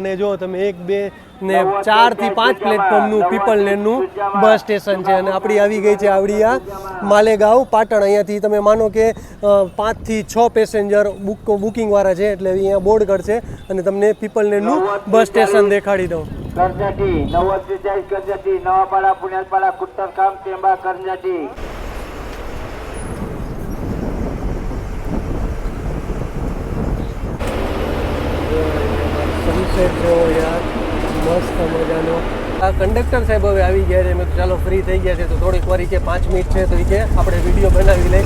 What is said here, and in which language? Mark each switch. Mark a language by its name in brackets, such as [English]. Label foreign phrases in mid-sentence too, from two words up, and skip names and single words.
[Gujarati] અને જો તમે 1 2 ને 4 થી 5 પ્લેટફોર્મનું પીપલનેરનું બસ સ્ટેશન છે અને આપણી આવી ગઈ છે આવડી આ માલેગાંવ પાટણ. અહીંયાથી તમે માનો કે 5 થી 6 પેસેન્જર બુકિંગવાળા છે એટલે અહીંયા બોર્ડ કરશે અને તમને પીપલનેરનું બસ સ્ટેશન દેખાડી દઉં. करंजाटी 9043 करंजाटी नवापाड़ा पुण्यालपाड़ा कुट्टरकाम टेंबा करंजाटी. સનસેટ જો યાર મસ્ત મજાનો. આ કંડક્ટર સાહેબ હવે આવી ગયા છે. મેં તો ચાલો ફ્રી થઈ ગયા છે તો થોડીક વાર કે 5 મિનિટ છે તો એ કે આપણે વિડીયો બનાવી લઈએ.